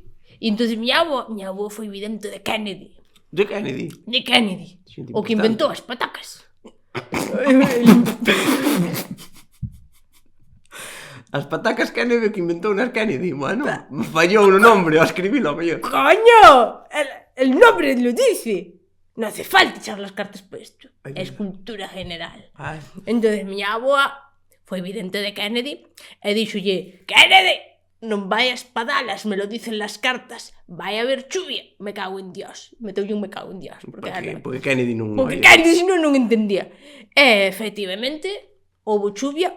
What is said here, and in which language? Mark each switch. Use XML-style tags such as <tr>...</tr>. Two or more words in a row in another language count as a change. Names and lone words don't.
<gl>E entonces miña avó foi vidente de Kennedy. De Kennedy? De Kennedy. O que inventou as patacas. As patacas Kennedy que inventou nas Kennedy. Bueno, fallou no nombre, ao escribilo, mellor.</gl> <es>¡Coño! El nombre lo dice. No hace falta echar las cartas por esto. Es cultura general. Ay.</es> <gl>Entonces, miña aboa foi vidente de Kennedy e díxolle: Kennedy, non vayas padalas,</gl> <es>me lo dicen las cartas.</es> <gl>Vai a haber chuvia.</gl> <es>Me cago en Dios.</es> <gl>Meteulle un</gl> <es>me cago en Dios.</es> <gl>Porque Kennedy non... Porque Kennedy non entendía. E, efectivamente, houve chuvia.</gl>